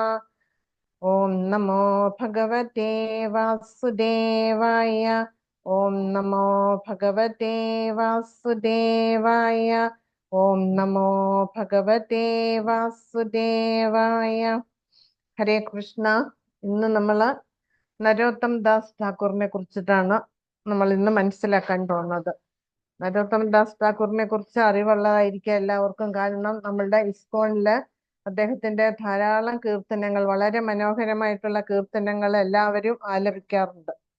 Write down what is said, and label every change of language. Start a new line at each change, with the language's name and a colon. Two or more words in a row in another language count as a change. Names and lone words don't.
Sanskrit: ओम नमो भगवते वासुदेवाय। ओम नमो भगवते वासुदेवाय। ओम नमो भगवते वासुदेवाय।
Malayalam: ഹരേ കൃഷ്ണ. ഇന്ന് നമ്മൾ നരോത്തം ദാസ് ഠാക്കൂറിനെ കുറിച്ചിട്ടാണ് നമ്മൾ ഇന്ന് മനസ്സിലാക്കാൻ പോകുന്നത്. നരോത്തം ദാസ് ഠാക്കൂറിനെ കുറിച്ച് അറിവുള്ളതായിരിക്കും എല്ലാവർക്കും. കാരണം നമ്മളുടെ ഇസ്കോണില് അദ്ദേഹത്തിന്റെ ധാരാളം കീർത്തനങ്ങൾ, വളരെ മനോഹരമായിട്ടുള്ള കീർത്തനങ്ങൾ എല്ലാവരും ആലപിക്കാറുണ്ട്.